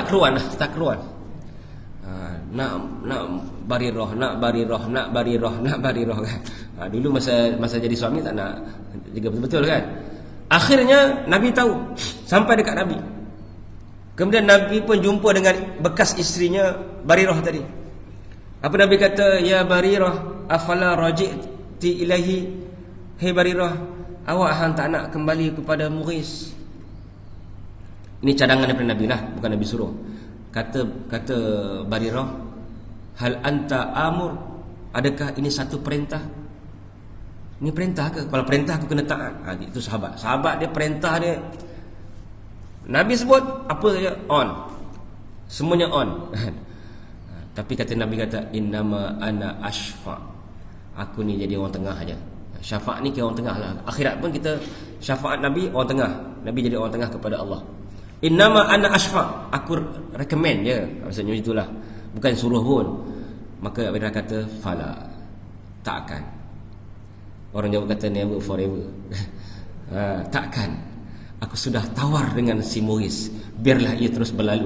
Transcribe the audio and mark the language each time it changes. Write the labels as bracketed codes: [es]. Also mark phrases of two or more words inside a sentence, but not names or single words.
[ms] Nak Barirah kan. Dulu masa jadi suami tak nak jaga betul-betul, kan. Akhirnya Nabi tahu, sampai dekat Nabi. Kemudian Nabi pun jumpa dengan bekas isterinya Barirah tadi. Apa Nabi kata? [ar] يا بريرة، أفلا رجعت إليه. [ms] Hei Barirah, awak hang tak nak kembali kepada Mughis? Ini cadangan daripada Nabi lah, bukan Nabi suruh. Kata Barirah, [ar] هل أنت آمر, [ms] adakah ini satu perintah? Ini perintah ke? Kalau perintah aku kena taat. Itu sahabat dia, perintah dia, Nabi sebut apa saja on, semuanya on. Tapi kata Nabi, kata [ar] إنما أنا أشفع, [ms] aku ni jadi orang tengah aja. Syafaat ni kira orang tengah lah. Akhirat pun kita syafaat Nabi orang tengah. Nabi jadi orang tengah kepada Allah. [ar] إنما أنا أشفع, [ms] aku recommend je, maksudnya itulah, bukan suruh pun. Maka Nabi kata fala, takkan. Orang Jawa kata [en] never forever. [ms] Takkan. Aku sudah tawar dengan si Mughis, biarlah ia terus berlalu.